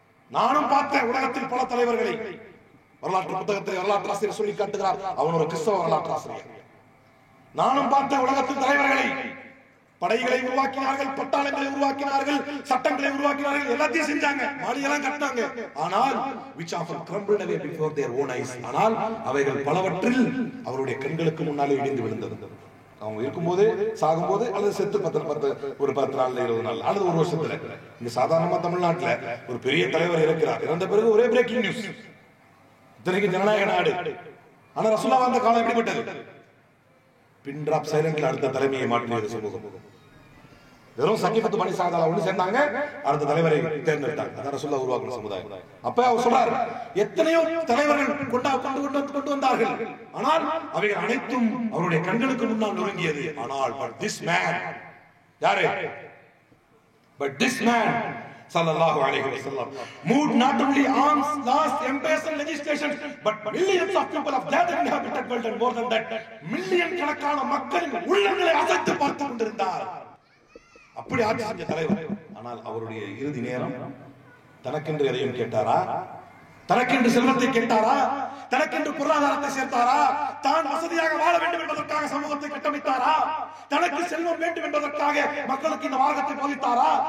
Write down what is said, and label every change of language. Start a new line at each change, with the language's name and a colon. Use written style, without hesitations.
Tamil: நானும் பார்த்த உலகத்தில் பல தலைவர்களை வரலாற்று புத்தகத்தில் வரலாற்று ஆசிரியர் சொல்லி காட்டுகிறார். அவன் ஒரு கிறிஸ்தவ வரலாற்று ஆசிரியர். நானும் பார்த்த உலகத்தின் தலைவர்களை, படைகளை உருவாக்கினார்கள், பட்டாளங்களை உருவாக்கினார்கள், சட்டங்களை உருவாக்கினார்கள், எல்லாத்தையும் செஞ்சாங்க, மாளிகைலாம் கட்டினாங்க.
English: ஆனால் which often crumbled away before their own eyes.
Tamil: ஆனால் அவைகள் பலவற்றில் அவருடைய கண்களுக்கு முன்னாலே இடிந்து விழுந்தது. அவங்க இருக்கும்போது, சாகும்போது, அல்லது செத்து ஒரு 10 நாள் 20 நாள் அல்லது ஒரு வருஷத்துல. இங்க சாதாரணமா தமிழ்நாட்டுல ஒரு பெரிய தலைவர் இருக்கிறார், இறந்த பிறகு ஒரே பிரேக்கிங் நியூஸ். இத்தனைக்கு ஜனநாயக நாடு. ஆனா ரசூலுல்லாஹ் வாழ்ந்த காலம் எப்படிப்பட்டது?
English: pin drop சைலண்ட்ல
Tamil: அடுத்த தலைமையை மாற்றியது சமூகம். வெறும் சக்கீஃபத்து பனி சாதா ஒண்ணு சேர்ந்தாங்க, அடுத்த தலைவரை தேர்ந்தெடுத்தாங்க. அதான் ரசூலுல்லாஹ் உருவாக்கின சமுதாயம். அப்ப அவர் சொல்றார், எத்தனையோ தலைவர்கள் கொண்டு வந்தார்கள், ஆனால் அவைகள் அனைத்தும் அவருடைய கண்களுக்கு முன்னால் நொறுங்கியது.
English: ஆனால் but this man, யாரு? But this man sallallahu alaihi wasallam moved not only arms, laws, empires and legislation, but millions of people of that inhabited world, and more than that, million
Tamil: கணக்கான மக்களின் உள்ளங்களை அசைத்து பார்த்துக் கொண்டிருந்தார். அப்படி ஆட்சி செஞ்ச தலைவர். ஆனால் அவருடைய இறுதி நேரம் தனக்கென்று எதையும் கேட்டாரா? தனக்கென்று செல்வத்தை கேட்டாரா? தனக்கென்று பொருளாதாரத்தை சேர்த்தாரா? தான் வசதியாக வாழ வேண்டும் என்பதற்காக சமூகத்தை கட்டமைத்தாரா? தனக்கு செல்வம் வேண்டும் என்பதற்காக மக்களுக்கு இந்த மார்க்கத்தை போதித்தாரா?